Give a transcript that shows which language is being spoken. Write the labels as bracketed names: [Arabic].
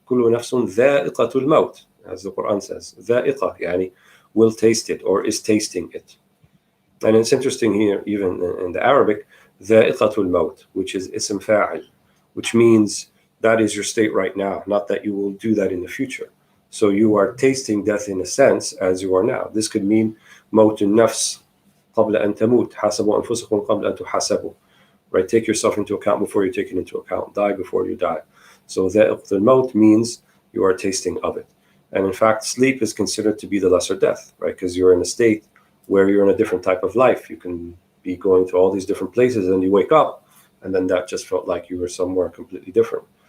[Arabic] كل نفس ذائقة الموت, [English] as the Quran says. [Arabic] ذائقة, يعني [English] will taste it or is tasting it. And it's interesting here, even in the Arabic, [Arabic] ذائقة الموت, [English] which is [Arabic] اسم فاعل, [English] which means that is your state right now, not that you will do that in the future. So you are tasting death in a sense as you are now. This could mean [Arabic] موت النفس قبل أن تموت, حاسبوا أنفسكم قبل أن تحاسبوا. [English] Right, take yourself into account before you're taken into account. Die before you die. So [Arabic] ذائقة الموت [English] means you are tasting of it. And in fact, sleep is considered to be the lesser death, right? Because you're in a state where you're in a different type of life. You can be going to all these different places and you wake up, and then that just felt like you were somewhere completely different.